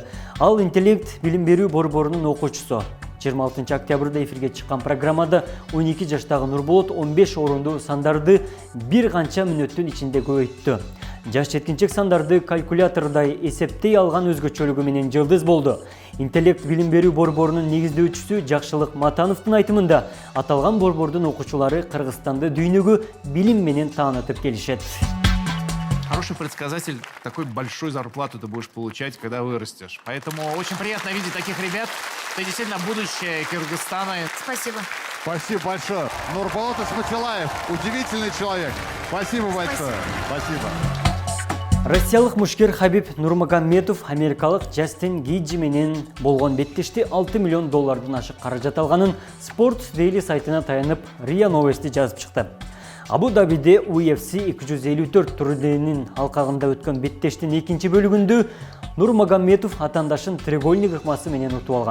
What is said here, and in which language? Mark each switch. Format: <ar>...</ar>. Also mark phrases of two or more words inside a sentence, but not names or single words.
<ky>Ал интеллект билим берүү борборунун окуучусу. 26 октябрда эфирге чыккан программада 12 жаштагы Нурболот 15 орунду сандарды бир канча мүнөттүн ичинде көбөйттү. Жаш жеткинчек сандарды калькулятордай эсептей алган өзгөчөлүгү менен жылдыз болду. Интеллект билим берүү борборунун негиздөөчүсү Жакшылык Матановдун айтымында аталган борбордун окуучулары Кыргызстанды дүйнөгө билим менен таанытып келишет.</ky> <ru>Хороший предсказатель, такой большой зарплату ты будешь получать, когда вырастешь. Поэтому очень приятно видеть таких ребят. Ты действительно будущее Кыргызстана. Спасибо. Спасибо большое. Нурболот Исматилаев, удивительный человек. Спасибо большое. Спасибо.</ru> <ky>Россиялык мушкер Хабиб Нурмагомедов америкалык Джастин Гейджи менен болгон беттешти $6 миллион ашык каражат алганын Sport Daily сайтына таянып РИА Новости жазып чыкты. Абу-Дабиде UFC 254 турниринин алкагында өткөн беттештин экинчи бөлүгүндө Нурмагомедов атандашын треугольник ыкмасы менен утуп алган.</ky>